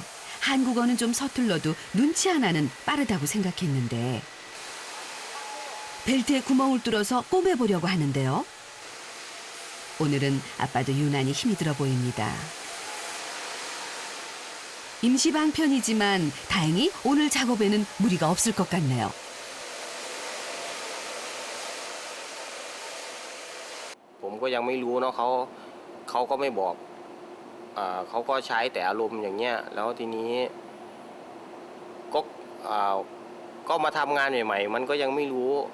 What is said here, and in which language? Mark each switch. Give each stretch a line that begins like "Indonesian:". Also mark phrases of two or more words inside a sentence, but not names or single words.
Korean: 한국어는 좀 서툴러도 눈치 하나는 빠르다고 생각했는데 벨트에 구멍을 뚫어서 꼬매보려고 하는데요. 오늘은 아빠도 유난히 힘이 들어 보입니다. 임시 방편이지만 다행히 오늘 작업에는 무리가 없을 것 같네요.
Thai: ผมก็ยังไม่รู้เนาะเขาก็ไม่บอกเขาก็ใช้แต่อารมณ์อย่างเงี้ยแล้วทีนี้ก็มาทำงานใหม่ๆมันก็ยังไม่รู้